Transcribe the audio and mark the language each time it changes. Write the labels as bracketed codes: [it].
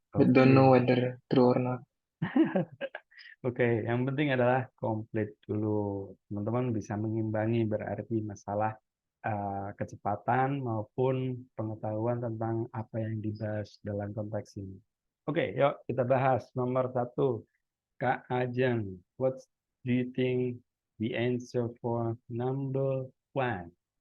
[en] But don't know whether true or not. [id] Oke, yang penting adalah komplit dulu. Teman-teman bisa mengimbangi berarti masalah kecepatan maupun pengetahuan tentang apa yang dibahas dalam konteks ini. Oke, yuk kita bahas nomor 1. [en] Kak Ajeng, what do you think the answer for number 1?